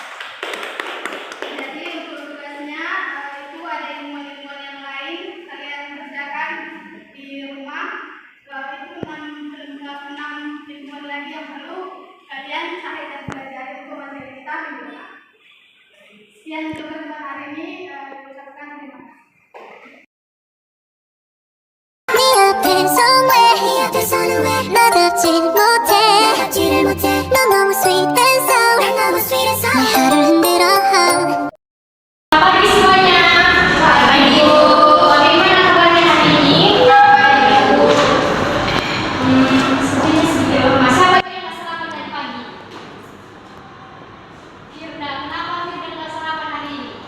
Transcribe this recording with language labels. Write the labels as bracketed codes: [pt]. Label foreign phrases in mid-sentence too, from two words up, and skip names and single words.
[id] Jadi untuk tugasnya itu ada ilmuwan-ilmuwan yang lain kalian kerjakan di rumah. Itu 6 ilmuwan lagi yang perlu kalian cari dan pelajari untuk materi kita minggu depan. Sekian untuk pertemuan hari ini. Ucapkan terima kasih. [ko] 네 앞에 somewhere 나답질 못해 넌 너무 [en] sweet and sour [ko] 내 하루를 흔들어 [id] Selamat pagi semuanya. Pagi Bu. Bagaimana kabarnya hari ini? Sepertinya sedih. Siapa yang nggak sarapan dari pagi? Firda, kenapa Firda nggak sarapan hari ini?